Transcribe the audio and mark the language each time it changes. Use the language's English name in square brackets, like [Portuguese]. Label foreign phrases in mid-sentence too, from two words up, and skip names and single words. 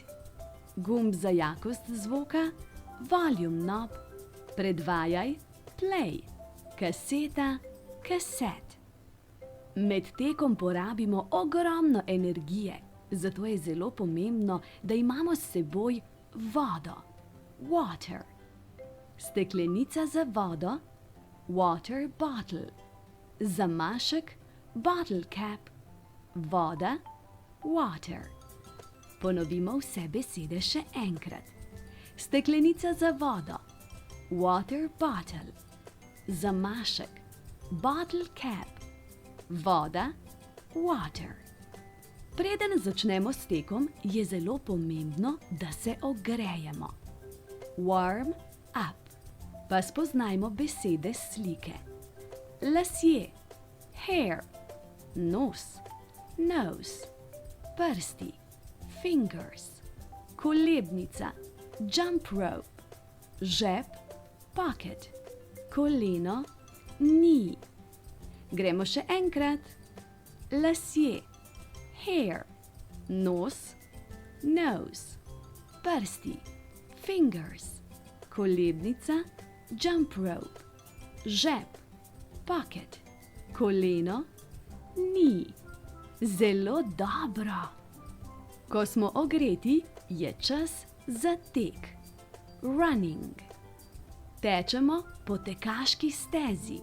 [Slovenian] Gumb za jakost zvoka, [English] volume knob, [Slovenian] predvajaj, play, kaseta, cassette. Med tekom porabimo ogromno energije, zato je zelo pomembno, da imamo s seboj vodo, water. Steklenica za vodo, [English] water bottle. [Slovenian] Zamašek, [English] bottle cap. [Slovenian] Voda, water. Ponovimo vse besede še enkrat. Steklenica za vodo, [English] water bottle. [Slovenian] Zamašek, [English] bottle cap. [Slovenian] Voda, water. Preden začnemo s tekom, je zelo pomembno, da se ogrejemo. [English] Warm up. [Slovenian] Pa spoznajmo besede slike. Lasje, [English] hair, nos, nose, prsti, fingers, kolebnica, jump rope, [Slovenian] žep, pocket, koleno, knee. Gremo še enkrat. Lasje, [English] hair, nos, nose, prsti, fingers, kolebnica, jump rope, [Slovenian] žep, pocket. Koleno, knee. Zelo dobro. Ko smo ogreti, je čas za tek. [English] Running. [Slovenian] Tečemo po tekaški stezi.